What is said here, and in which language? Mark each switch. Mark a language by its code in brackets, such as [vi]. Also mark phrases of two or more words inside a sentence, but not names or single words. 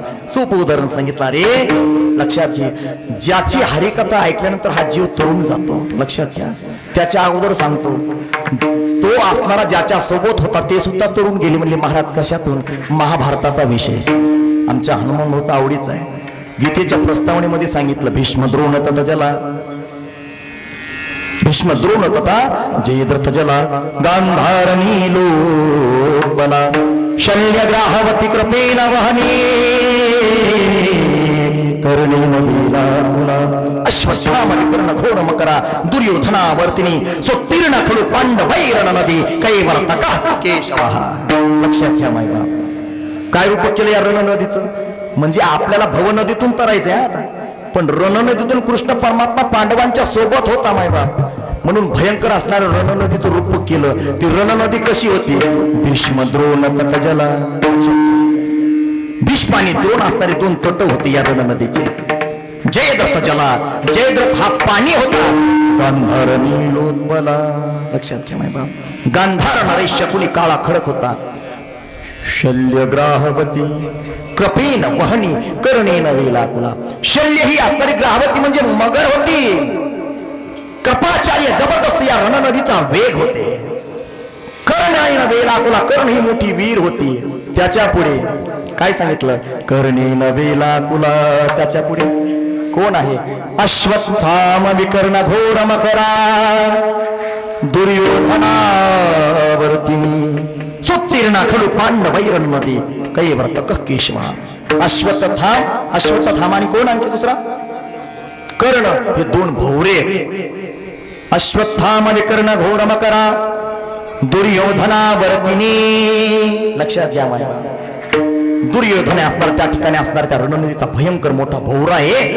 [mr] सोपं उदाहरण सांगितलं रे, लक्षात घे. ज्याची हरिकथा ऐकल्यानंतर हा जीव तरुण जातो, लक्षात घ्या. त्याच्या अगोदर सांगतो, तो असणारा ज्याच्या सोबत होता ते सुद्धा तरुण गेले. म्हणले महाराज कशातून? महाभारताचा विषय आमच्या हनुमान भाऊचा आवडीचा आहे. गीतेच्या प्रस्तावनेमध्ये सांगितलं, [sa] भीष्म द्रोण तटजला, भीष्म द्रोण तथा जयद्रथ जला, गांधारणी लोकबला, शल्यग्राहवती कृपेण वहने, कर्णेन वीराकुला, अश्वत्थामनि कर्ण घोर मकरा, दुर्योधनावर्तिनी, सोत्तीर्ण खलु पांडवैरण नदी, कैवर्तकः केशवः. [mr] लक्षात घ्या मायबा, काय रूप केलं या रण नदीचं? म्हणजे आपल्याला भव नदीतून तरायचंय आता, पण रण नदीतून कृष्ण परमात्मा पांडवांच्या सोबत होता मायबाप. म्हणून भयंकर असणारं रण नदीचं रूप केलं. ती रण नदी कशी होती? [sa] भीष्म द्रोण तटजला. [mr] भीष्म आणि द्रोण असणारे दोन तट होते या रण नदीचे. जयद्रथ जला, जयद्रथ हा पाणी होता. [sa] गांधार नीलोत्पला, [mr] लक्षात घ्या मायबाप. गांधार नरेश कुणी काळा खडक होता. [sa] शल्यग्राहवती कृपेन वहनी, कर्णेन वेलाकुला. [mr] शल्य ही असणारी ग्राहवती म्हणजे मगर होती. कृपाचार्य जबरदस्त या रण नदीचा वेग होते. [sa] कर्णेन वेलाकुला, [mr] कर्ण ही मोठी वीर होती. त्याच्या पुढे काय सांगितलं? [sa] कर्णेन वेलाकुला. [mr] त्याच्या पुढे कोण आहे? [sa] अश्वत्थाम विकर्ण घोर मकरा, दुर्योधनावर्तिनी, सुत्तीर्णा खलु पांडवैरण नदी, कैवर्तकः केशवः. [mr] अश्वत्थाम, अश्वत्थाम आणि कोण आणखी दुसरा? कर्ण. हे दोन भोवरे. [sa] अश्वत्थाम विकर्ण घोर मकरा, दुर्योधनावर्तिनी. [mr] लक्षात घ्या माय. दुर्योधने असणार त्या ठिकाणी असणार त्या रणनदीचा भयंकर मोठा भोवरा आहे.